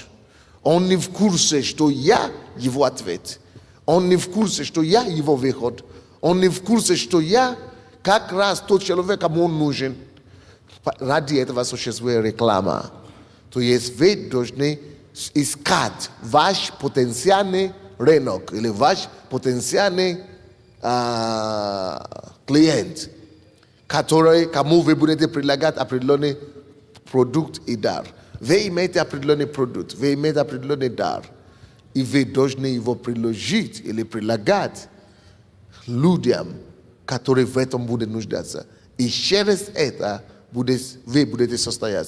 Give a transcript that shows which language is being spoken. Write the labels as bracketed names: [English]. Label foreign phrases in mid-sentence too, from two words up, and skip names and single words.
[Russian] Он не в курсе, что я его ответ. Он не в курсе, что я его выход. Он не в курсе, что я как раз тот человек, кому он нужен. Ради этого существует реклама. То есть вы должны искать ваш потенциальный рынок, или [Polish] wasz potencjalny klient, który komu wy będziecie [Russian] предлагать определенный продукт и дар. Вы имеете определенный продукт, вы имеете определенный дар, и вы должны его приложить или предлагать людям, которые в этом будут нуждаться. И через это вы будете состояться.